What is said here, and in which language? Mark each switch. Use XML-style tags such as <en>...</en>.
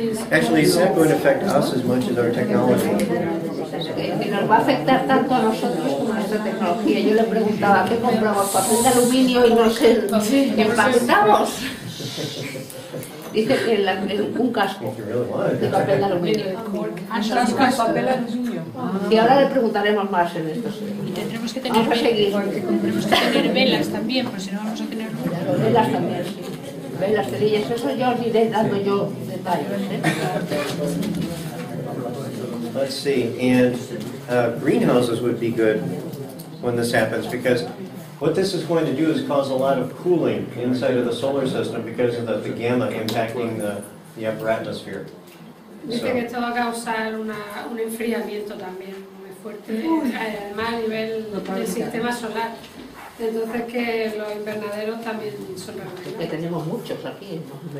<en>Actually, it's not going to affect us as much as our technology.</en> <es>Que nos va a afectar tanto a nosotros como a nuestra tecnología. Yo le preguntaba, ¿qué compramos? ¿Papel de aluminio? Y no sé, ¿empacamos? Dice que un casco de papel de aluminio. Papel aluminio. Y ahora le preguntaremos más en esto. Y tendremos que Vamos a seguir. tener velas también, porque si no vamos a tener luz. Velas también, sí. Velas, cerillas, eso yo os iré dando yo detalles.</es> <en>Let's see, and greenhouses would be good when this happens, because what this is going to do is cause a lot of cooling inside of the solar system because of the gamma impacting the upper atmosphere.</en> <es>Dice que esto va a causar un enfriamiento también muy fuerte, además a nivel del sistema solar. Entonces que los invernaderos también son recomendables. Que tenemos muchos aquí, ¿no?</es>